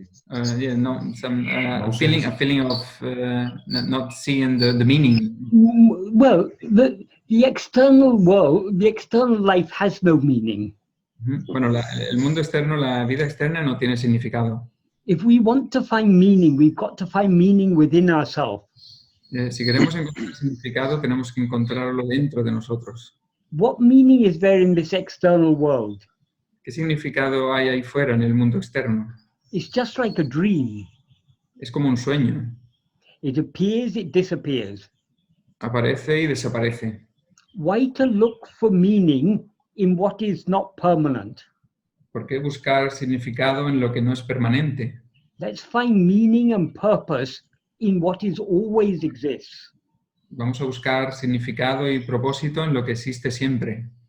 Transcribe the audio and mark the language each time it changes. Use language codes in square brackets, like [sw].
[en] A feeling of not seeing the meaning. Well, the external world, the external life has no meaning. [es] Bueno, el mundo externo, la vida externa no tiene significado. [en] If we want to find meaning, we've got to find meaning within ourselves. [es] Si queremos encontrar significado, tenemos que encontrarlo dentro de nosotros. [en] What meaning is there in this external world? [es] ¿Qué significado hay ahí fuera en el mundo externo? [en] It's just like a dream. [es] Es como un sueño. [en] It appears, it disappears. [es] Aparece y desaparece. [en] Why to look for meaning in what is not permanent? [es] ¿Por qué buscar significado en lo que no es permanente? [en] Let's find meaning and purpose in what is always exists. [es] Vamos a buscar significado y propósito en lo que existe siempre,